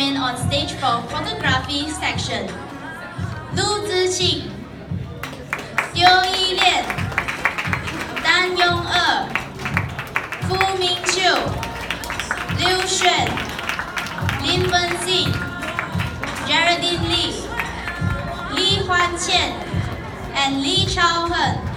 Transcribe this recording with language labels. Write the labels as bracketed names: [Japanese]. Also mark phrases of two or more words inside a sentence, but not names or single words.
[English] on stage for photography section. Lu Ziqing, Liu Yilian, Dan Yong-er, Fu Mingqiu, Liu Xuan, Lin Wenxin, Geraldine Li, Li Huanqian, and Li Chaohen.